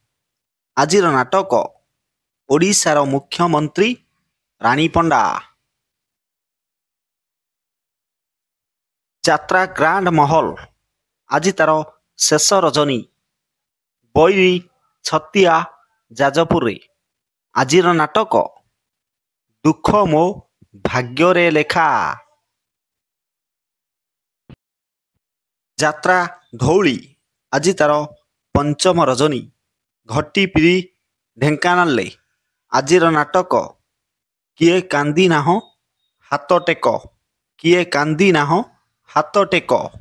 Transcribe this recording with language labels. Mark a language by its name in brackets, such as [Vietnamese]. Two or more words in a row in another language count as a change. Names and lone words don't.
[Odia] ଆଜିର ନାଟକ ଓଡ଼ିଶାର ମୁଖ୍ୟମନ୍ତ୍ରୀ ରାଣୀ ପଣ୍ଡା। ଯାତ୍ରା ଗ୍ରାଣ୍ଡ ମହଲ ଆଜି ତାର ଶେଷ ରଜନୀ ବୈରୀ ଛତିଆ ଯାଜପୁର ରେ। ଆଜିର ନାଟକ ଦୁଃଖ ମୋ ଭାଗ୍ୟରେ ଲେଖା। ଯାତ୍ରା ଧଉଳି ଆଜି ତାର ପଞ୍ଚମ ରଜନୀ। ଘଟି ପିରି ଢେଙ୍କାନାଳରେ ଆଜିର ନାଟକ କିଏ କାନ୍ଦି ନାହଁ ହାତ ଟେକ, କିଏ କାନ୍ଦି ନାହଁ ହାତ ଟେକ।